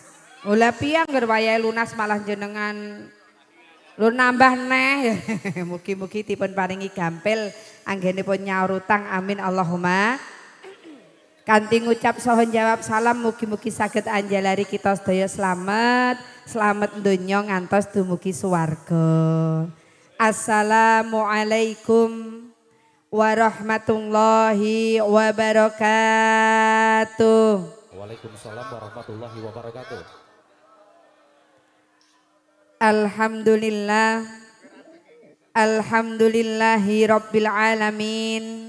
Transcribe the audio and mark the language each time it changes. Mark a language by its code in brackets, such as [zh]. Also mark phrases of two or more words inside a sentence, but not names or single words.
[jv] Ola piye angger wayahe lunas malah jenengan lu nambah neh. Mugi-mugi dipun paringi gampil anggenipun nyaur utang [ar] آمين اللهم. [jv] Kanthi ngucap saha jawab salam mugi-mugi saged anjalari kita sedaya slamet, slamet donya ngantos dumugi swarga. [ar] السلام عليكم ورحمة الله وبركاته. وعليكم السلام ورحمة الله وبركاته. Alhamdulillah. الحمد لله رب العالمين.